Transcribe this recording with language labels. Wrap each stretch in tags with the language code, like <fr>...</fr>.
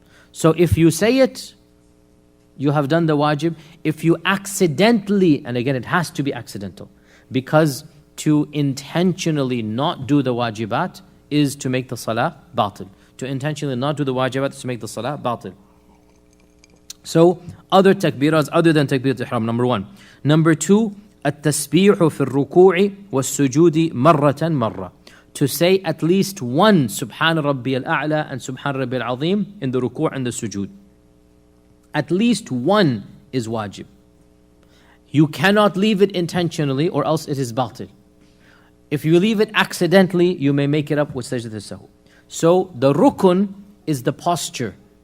<en>So if you say it, you have done the wajib. If you accidentally, and again it has to be accidental, because to intentionally not do the wajibat is to make the salah batil. To intentionally not do the wajibat is to make the salah batil. So other takbiras other than takbirat ihram, number 1. Number 2,</en> <ar>التسبيح في الركوع والسجود مرة مرة.</ar> <en>To say at least one Subhan Rabbi al-A'la and Subhan Rabbi al-Azim in the ruku' and the sujood. At least one is wajib. You cannot leave it intentionally or else it is batil. If you leave it accidentally, you may make it up with sajdat al-sahu. So the rukun is the posture.</en>